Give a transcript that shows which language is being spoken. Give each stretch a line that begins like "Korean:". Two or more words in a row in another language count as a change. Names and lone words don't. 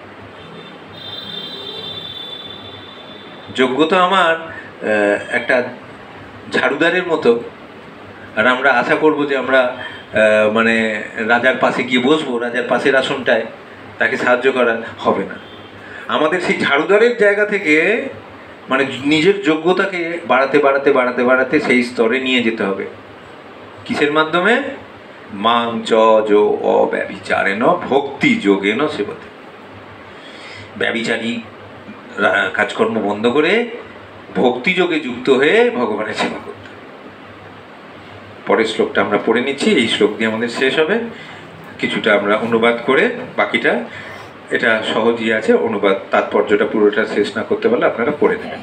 Bangla: যোগ্যতা আমার একটা ঝাড়ুদারের মতো, আর আমরা আশা করব যে আমরা রাজার পাশে গিয়ে বসবো, রাজার পাশের আসনটায়, তাকে সাহায্য করা হবে না। আমাদের সেই ঝাড়ুদারের জায়গা থেকে নিজের যোগ্যতাকে বাড়াতে বাড়াতে বাড়াতে বাড়াতে সেই স্তরে নিয়ে যেতে হবে। কিসের মাধ্যমে?
Sanskrit: মাং চ যো অব্যভিচারেণ ভক্তি যোগেন সেবতে।
Bangla: ব্যভিচারী কাজকর্ম বন্ধ করে ভক্তিযোগে যুক্ত হয়ে ভগবানের সেবা করতে। পরের শ্লোকটা আমরা পড়ে নিচ্ছি, এই শ্লোক দিয়ে আমাদের শেষ হবে। কিছুটা আমরা অনুবাদ করে বাকিটা, এটা সহজই আছে, অনুবাদ তাৎপর্যটা পুরোটা শেষ না করতে পারলে আপনারা পড়ে নেবেন।